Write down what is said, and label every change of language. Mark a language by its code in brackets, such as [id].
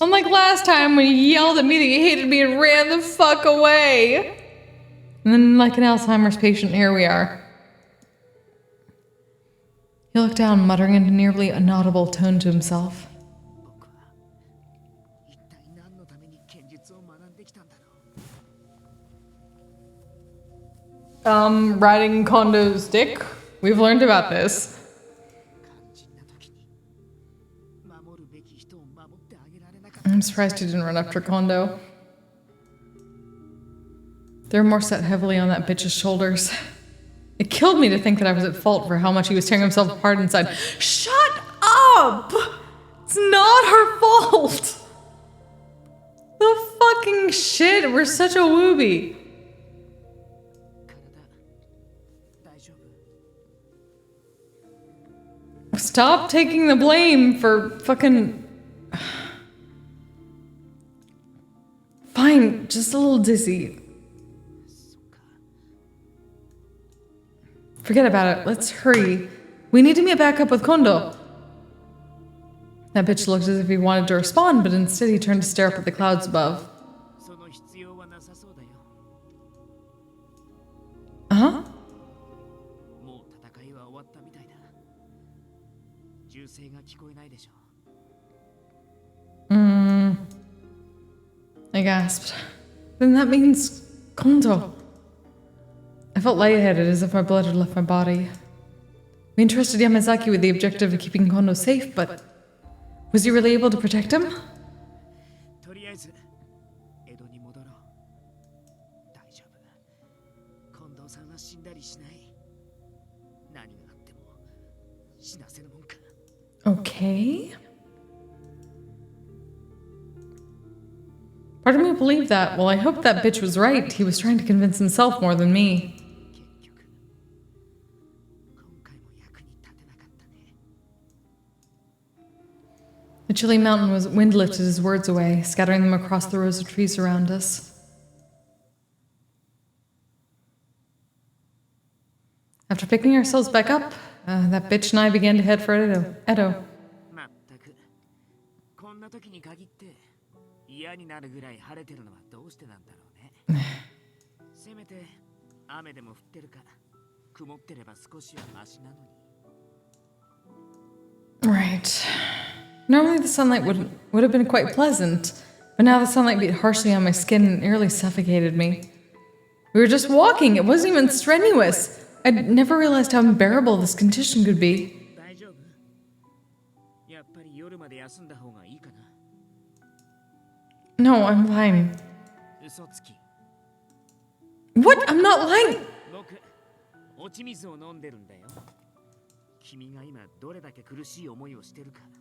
[en] Unlike last time when he yelled at me that he hated me and ran the fuck away. And then, like an Alzheimer's patient, here we are. He looked down, muttering in a nearly inaudible tone to himself. [ja] 僕は一体何のために剣術を学んできたんだろう。 [en] Riding Kondo's dick? We've learned about this. [ja] 肝心な時に守るべき人を守ってあげられなかった。 [en] I'm surprised he didn't run after Kondo. The remorse sat heavily on that bitch's shoulders. It killed me to think that I was at fault for how much he was tearing himself apart inside. Shut up! It's not her fault! The fucking shit, we're such a wooby. [ja] 体大丈夫？ [en] Stop taking the blame for fucking... Fine, just a little dizzy. [ja] そっか。 [en] Forget about it. Let's hurry. We need to meet back up with Kondo. That bitch looked as if he wanted to respond, but instead he turned to stare up at the clouds above. [ja] その必要はなさそうだよ。 [en] Uh-huh? [ja] もう戦いは終わったみたいだ。銃声が聞こえないでしょ。 [en] I gasped. Then that means Kondo. I felt lightheaded, as if my blood had left my body. We entrusted Yamazaki with the objective of keeping Kondo safe, but was he really able to protect him? [ja] とりあえず江戸に戻ろう。大丈夫。近藤さんは死んだりしない。何があっても死なせるもんか。 [en] Okay. Part of me believed that. Well, I hope that bitch was right. He was trying to convince himself more than me. [ja] 結局今回も役に立てなかったね。 [en] The chilly mountain wind lifted his words away, scattering them across the rows of trees around us. After picking ourselves back up, that bitch and I began to head for Edo. [ja] まったくこんな時に限って嫌になるぐらい晴れてるのはどうしてなんだろうね。せめて雨でも降ってるか曇ってれば少しはマシなのに。 [en] Right. Normally the sunlight would have been quite pleasant, but now the sunlight beat harshly on my skin and nearly suffocated me. We were just walking, it wasn't even strenuous. I'd never realized how unbearable this condition could be. [ja] 大丈夫？やっぱり夜まで休んだ方がいいかな。 [en] No, I'm fine. [ja] 嘘つき。 [en] What? I'm not lying! [ja] 僕、落ち水を飲んでるんだよ。君が今どれだけ苦しい思いをしてるか。